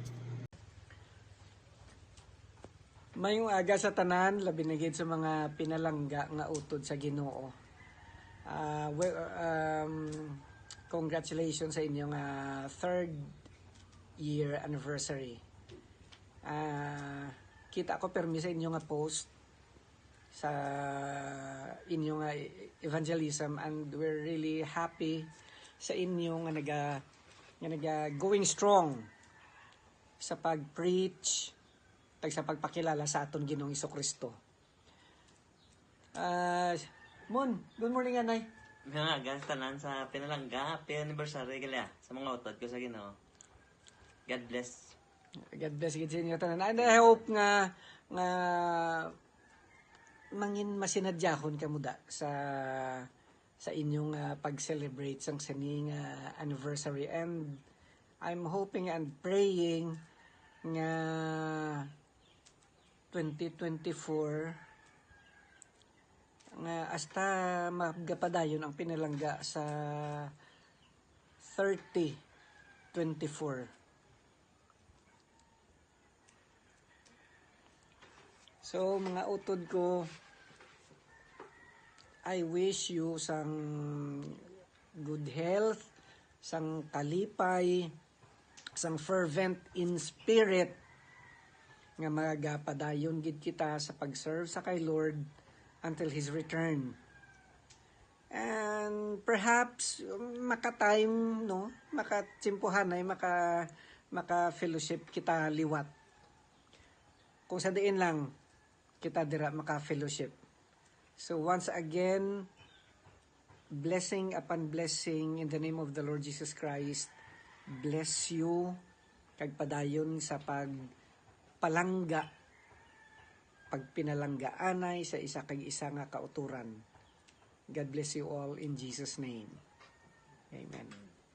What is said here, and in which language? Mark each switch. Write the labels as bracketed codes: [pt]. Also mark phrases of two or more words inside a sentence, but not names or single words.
[hil] Mayong aga sa tanan, labi na gid sa mga pinalangga nga utod sa Ginoo. [en] Congratulations [hil] sa inyong [en] third year anniversary. [hil] Kita ko permi sa inyong post sa inyong evangelism, [en] and we're really happy [hil] sa inyong nga naga going strong sa pag-preach sa pagpakilala sa aton Ginoong Jesucristo. [en] Mon, good morning anay. [hil] Nga, guys, tanan sa pinalangga. [en] Happy anniversary [hil] kala sa mga utod ko sa Ginoo. [en] God bless. God bless [hil] gid sa inyo tanan. [en] And I hope [hil] nga mangin masinadyahon ka muda sa inyong pag-celebrate sang sining anniversary, [en] and I'm hoping and praying [hil] nga 2024 nga hasta magapadayon ang pinalangga sa 3024. So mga utod ko, [en] I wish you sang good health, [hil] sang kalipay, [en] sang fervent in spirit, [hil] nga magapadayon gid kita sa pag-serve sa kay Lord until His return. And perhaps maka-time, no, makatsimpuhanay, maka-fellowship kita liwat. Kung sa diin lang kita dira maka-fellowship. [en] So once again, blessing upon blessing in the name of the Lord Jesus Christ. Bless you [hil] kag padayon sa pagpalangga, pagpinalanggaanay sa isa kag isa nga kauturan. [en] God bless you all in Jesus' name. Amen.